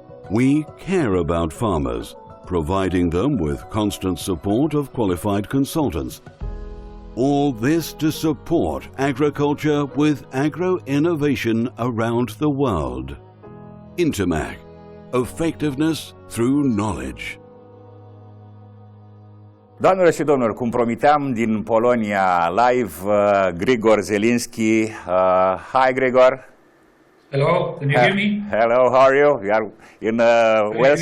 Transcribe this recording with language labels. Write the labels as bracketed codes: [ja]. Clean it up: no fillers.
[en] We care about farmers, providing them with constant support of qualified consultants. All this to support agriculture with agro-innovation around the world. Intermag. Effectiveness through knowledge. [ro] Doamnelor și domnilor, cum promiteam, din Polonia live, Grzegorz CIESLINSKI. [en] Hi, Gregor. Hello, can you hear me? Hello, how are you? You are in Wales?